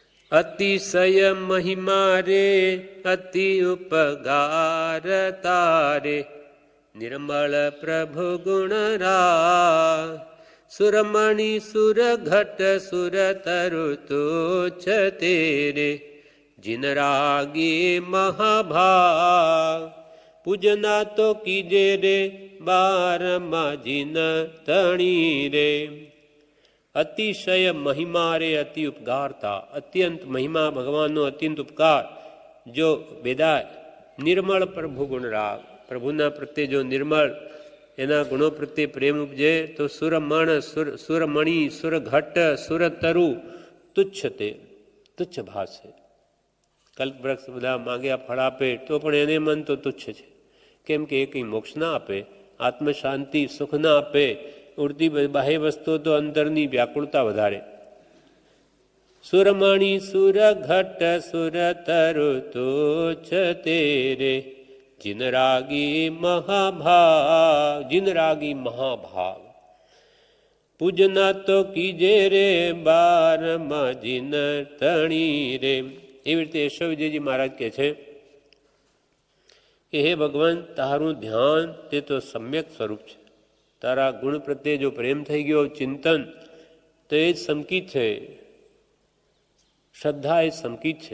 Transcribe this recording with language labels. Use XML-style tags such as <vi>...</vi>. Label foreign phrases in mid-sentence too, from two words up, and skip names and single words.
<gu>અતિશય મહિમા રે અતિ ઉપગાર તારે, નિર્મળ પ્રભુ ગુણ રા, સુરમણિ સુર ઘટ સુર તરુ તુચ્છ તેરે, જિન રાગી મહાભાગ, પૂજના તો કીજે રે બારમા જિન તણી રે। અતિશય મહિમા રે અતિ ઉપકારતા, અત્યંત મહિમા ભગવાનનો અત્યંત ઉપકાર જો બેદાય. નિર્મળ પ્રભુ ગુણ રાગ, પ્રભુના પ્રત્યે જો નિર્મળ એના ગુણો પ્રત્યે પ્રેમ ઉપજે તો સુરમણ સુરમણી સુરઘટ સુરતરુ તુચ્છ તે તુચ્છ ભાષે. કલ્પવૃક્ષ બધા માંગ્યા ફળ આપે તો પણ એને મન તો તુચ્છ છે, કેમ કે એ કંઈ મોક્ષ ના આપે, આત્મ શાંતિ સુખ ના આપે. ઉડતી બાહ્ય વસ્તુઓ તો અંતરની વ્યાકુળતા વધારે. સુરમણી સુર ઘટ સુર તરુ તુચ્છ તેરે, જિન રાગી મહાભાગ, જિન રાગી મહાભાગ, પૂજના તો કીજે રે બારમા જિન તણી રે. એવી રીતે યશો વિજયજી મહારાજ કહે છે કે હે ભગવાન, તારું ધ્યાન તે તો સમ્યક સ્વરૂપ છે. તારા ગુણ પ્રત્યે જો પ્રેમ થઈ ગયો, ચિંતન, તો એ જ સમકિત છે, શ્રદ્ધા એ સમકિત છે.</gu>